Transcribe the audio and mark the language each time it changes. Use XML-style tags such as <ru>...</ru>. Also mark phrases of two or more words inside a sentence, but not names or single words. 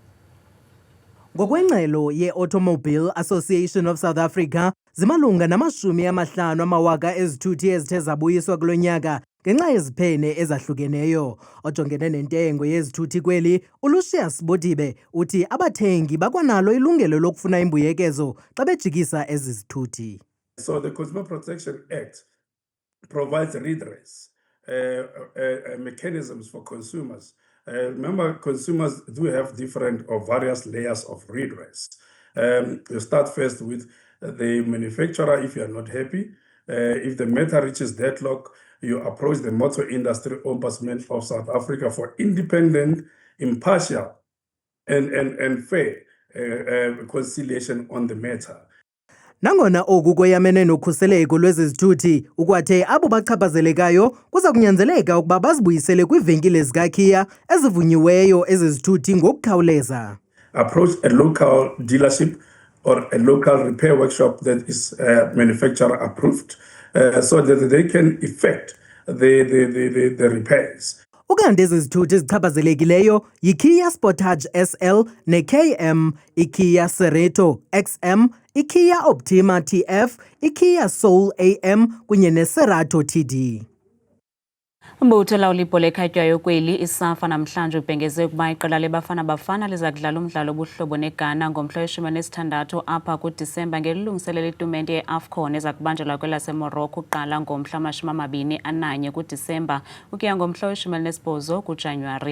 <xh>Ngokwengxelo ye-Automobile Association of South Africa, zimalunga na-50,000 ezithuthi ezithe zabuyiswa kulo nyaka ngenxa yeziphene ezahlukeneyo. Ojongene nentengo yezithuthi kweli, uLucius Bodibe uthi abathengi bakwanalo ilungelo lokufuna imbuyekezo xa bejikisa ezi zithuthi.</xh> <en>So the Consumer Protection Act provides redress mechanisms for consumers. Remember, consumers do have different or various layers of redress. You start first with the manufacturer if you are not happy. If the matter reaches deadlock, you approach the Motor Industry Ombudsman of South Africa for independent, impartial, and fair conciliation on the matter.</en> <xh>Nangona oku kweyamene nokhuseleko lwezi zithuthi, ukwathe abo bachaphazelekayo kuza kunyanzeleka ukuba bazibuyisele kwiivenkile zikaKia ezivunyiweyo ezi zithuthi ngokukhawuleza.</xh> <en>Approach a local dealership or a local repair workshop that is manufacturer approved so that they can effect the repairs.</en> <xh>Ukanti ezi zithuthi ezichaphazelekileyo yiKia Sportage SL neKM, iKia Cereto XM, iKia Optima TF, iKia Soul AM kunye neCerato TD. Umbutho lawulipo lekhatywayo kweli iSAFA namhlanje ubhengeze ukuba iqela leBafana Bafana liza kudlala umdlalo obuhlobo neGhana ngomhla we-16 apha kuDisemba ngelilungiselelo itumente ye-AFCON eza kubanjelwa kwelaseMorocco uqala ngomhla wama-21 kuDisemba ukuya ngomhla we-18 kuJanuwari.</xh>